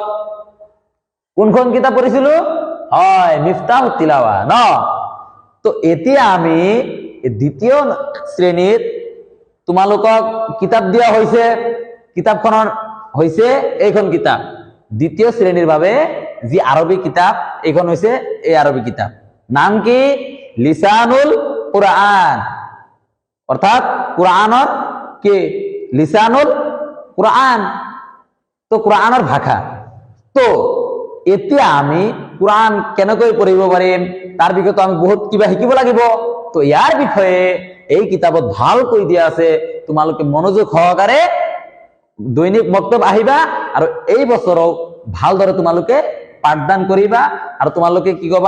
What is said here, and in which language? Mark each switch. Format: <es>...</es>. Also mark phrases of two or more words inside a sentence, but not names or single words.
<as>কোনখন কিতাপ পঢ়িছিলো? হয়, মিফতাহুত তিলাৱা ন? তো এতিয়া আমি দ্বিতীয় শ্ৰেণীত তোমালোকক কিতাপ দিয়া হৈছে। কিতাপখনৰ হৈছে এইখন কিতাপ। দ্বিতীয় শ্ৰেণীৰ বাবে যি আৰবী কিতাপ, এইখন হৈছে এই আৰবী কিতাপ। নাম কি? লিসানুল কুরআন, অর্থাৎ কুরআনৰ কি? লিসানুল কুরআন, তো কুরআনৰ ভাষা। তো এতিয়া আমি কুরআন কেনেকৈ পঢ়িব পাৰিম তাৰ বিষয়ে আমি বহুত কিবা শিকিব লাগিব। তো ইয়াৰ বিষয়ে এই কিতাপত ভালকৈ দিয়া আছে। তোমালোকে মনোযোগ সহকাৰে দৈনিক মক্তব আহিবা আৰু এই বছৰো ভালদৰে তোমালোকে পাঠদান কৰিবা আৰু তোমালোকে কি কবা?</as>